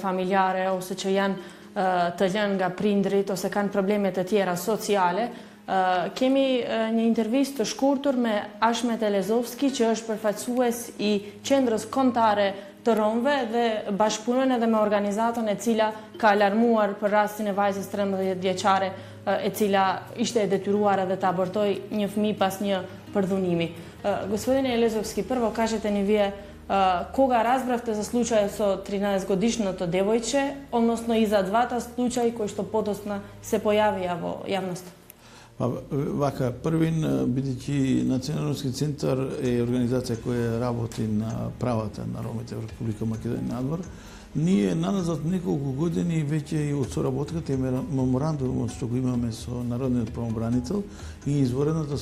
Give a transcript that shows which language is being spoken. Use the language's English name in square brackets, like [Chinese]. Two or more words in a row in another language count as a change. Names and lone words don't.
[Albanian] familjare ose që janë të lënë nga prindrit ose kanë probleme të tjera sociale, kemi një intervistë të shkurtur me Ashmet Erezovski, që është përfaqësues i Qendrës Kombëtare të romëve dhe bashkëpunon edhe me organizatën e cila ka alarmuar për rastin e vajzës 13 vjeçare e cila ishte e detyruar edhe të abortoj një fëmijë pas një përdhunimi. [Macedonian] Господин Елезовски, прво кажете ни ви кога разбравте за случај со 13-годишното девојче, односно и за двата случај кои што подоцна се појавија во јавност? Вака, првин, бидејќи Националниот центар е организација која работи на правата на ромите во Република Македонија надвор, ние наназад неколку години веќе и од соработката и меморандумот што го имаме со Народниот правобранител и изворената